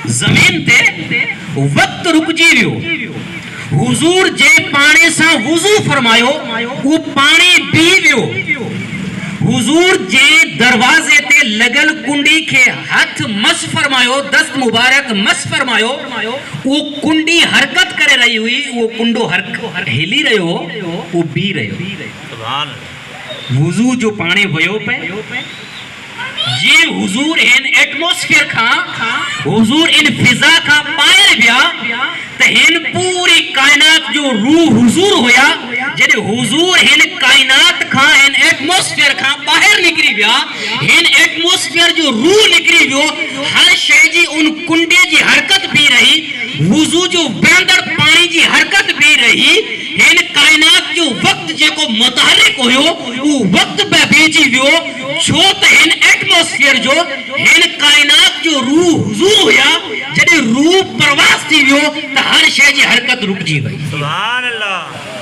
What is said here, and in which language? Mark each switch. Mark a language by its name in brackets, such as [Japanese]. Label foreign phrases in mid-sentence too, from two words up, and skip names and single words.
[Sindhi] ज़मीन ते वक्त रुकजी वियो। हुजूर जे पाणी सां वुज़ू फरमायो, उहो पाणी पी वियो। हुजूर जे दरवाजे ते लगल कुंडी खे हथ मस फरमायो, दस्त मुबारक मस फरमायो, वो कुंडी हरकत करे रही हुई, वो कुंडो हिली रहियो, वो बी रहियो। [Arabic] سبحان الله. [Sindhi] वुज़ू जो पाणी वयो पे, जे हुजूर इन एटमॉस्फेयर खां, हुजूर इन फिजा खां ॿाहिरि विया त हिन पूरी कायनात जो रूह हुजूर हुया। जॾहिं हुजूर हिन कायनात खां, हिन एटमॉस्फेयर खां ॿाहिरि निकिरी विया, हिन एटमॉस्फेयर जो रूह निकिरी वियो, हर शइ जी उन कुंडे जी हरकत भी रही, वुज़ू जो बहंदड़ पाणी जी हरकत भी रही। हिन कायनात जो वक्त जेको मुतहरिक हुयो, उहो वक्त पे बीजी वियो, छो त हिन एटमॉस्फेयर जो, हिन कायनात जो रूह हुजूर हुया। जॾहिं रूह परवास थी वियो त हर शइ जी हरकत रुकजी वई। [Arabic] سبحان الله.